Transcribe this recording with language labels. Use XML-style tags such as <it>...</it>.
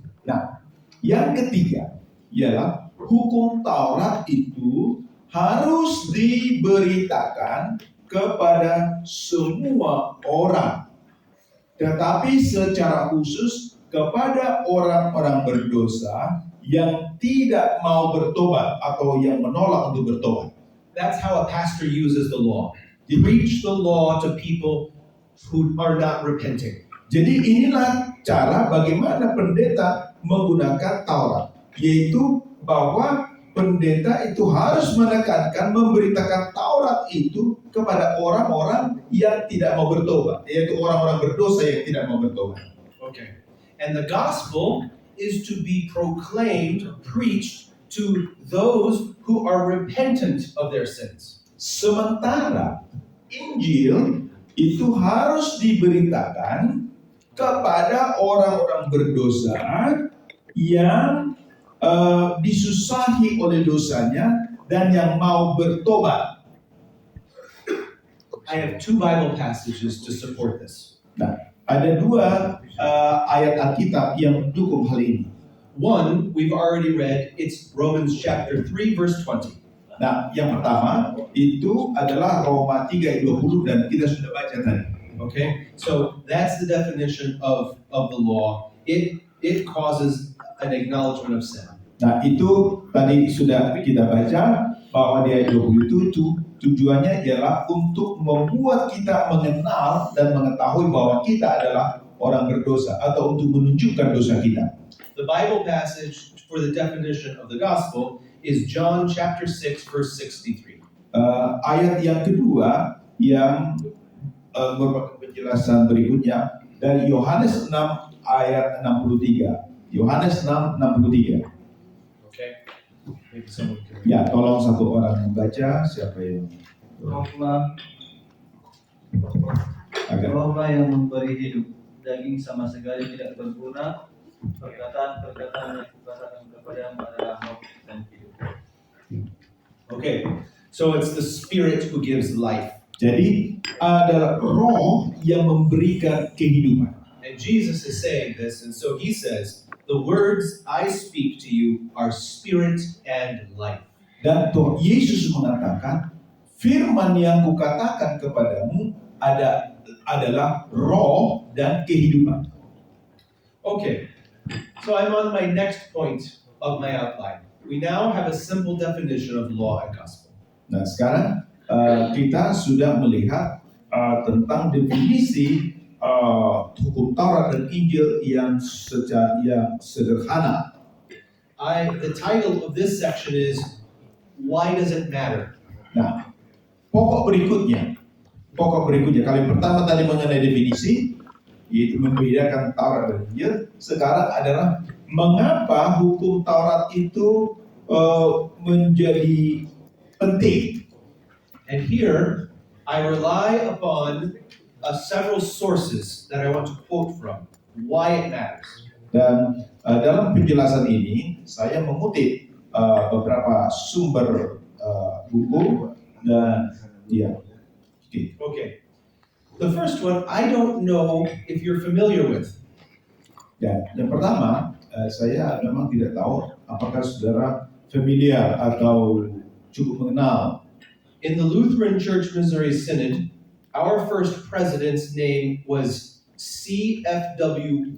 <id>Nah, yang ketiga ialah hukum Taurat itu harus diberitakan kepada semua orang, tetapi secara khusus kepada orang-orang berdosa yang tidak mau bertobat atau yang menolak untuk bertobat.</id> <en>That's how a pastor uses the law. Preach the law to people who are not repenting.</en> <id>Jadi inilah cara bagaimana pendeta menggunakan Taurat, yaitu bahwa pendeta itu harus menekankan, memberitakan Taurat itu kepada orang-orang yang tidak mau bertobat, yaitu orang-orang berdosa yang tidak mau bertobat.</id> <en>Okay. And the gospel is to be proclaimed, preached to those who are repentant of their sins.</en> <id>Sementara Injil itu harus diberitakan kepada orang-orang berdosa yang disusahi oleh dosanya dan yang mau bertobat.</id> <en>I have two Bible passages to support this.</en> <id>Nah, ada dua ayat Alkitab yang mendukung hal ini.</id> <en>One, we've already read, it's Romans chapter 3, verse 20.</en> <id>Nah, yang pertama itu adalah Roma 3 ayat 20 dan kita sudah baca tadi.</id> <en>Okay, so that's the definition of the law. It causes an acknowledgement of sin.</en> <id>Nah, itu tadi sudah kita baca bahwa di ayat 20 itu tujuannya ialah untuk membuat kita mengenal dan mengetahui bahwa kita adalah orang berdosa atau untuk menunjukkan dosa kita.</id> <en>The Bible passage for the definition of the gospel is John chapter 6, verse 63.</en> <id>Ayat yang kedua yang merupakan penjelasan berikutnya dari Yohanes 6 ayat 63. Yohanes 6, 63.</id> <en>Okay. Maybe someone can.</en> <id>Ya, tolong satu orang membaca, siapa yang Rohlah agak Rohlah yang memberi hidup, daging sama sekali tidak berguna. Perkataan-perkataan yang kukatakan kepadamu adalah roh dan hidup.</id> <en>Okay, so it's the Spirit who gives life.</en> <id>Jadi adalah roh yang memberikan kehidupan.</id> <en>And Jesus is saying this, and so he says, the words I speak to you are spirit and life.</en> <id>Dan Tuhan Yesus mengatakan, firman yang kukatakan kepadamu adalah roh dan kehidupan.</id> <en>Okay, so I'm on my next point of my outline. We now have a simple definition of law and gospel.</en> <id>Nah, sekarang kita sudah melihat tentang definisi hukum Taurat dan Injil yang sederhana.</id> <en>The title of this section is Why Does It Matter?</en> <id>Nah, pokok berikutnya, kalau yang pertama tadi mengenai definisi, yaitu membedakan Taurat dan Injil, sekarang adalah mengapa hukum Taurat itu menjadi penting.</id> <en>And here I rely upon several sources that I want to quote from. Why it matters.</en> <id>Dan dalam penjelasan ini, saya mengutip beberapa sumber buku dan ya.</id> <en>Okay. The first one, I don't know if you're familiar with.</en> <id>Dan yang pertama, saya memang tidak tahu apakah saudara familiar atau cukup mengenal.</id> <en>In the Lutheran Church Missouri Synod, our first president's name was C.F.W.</en>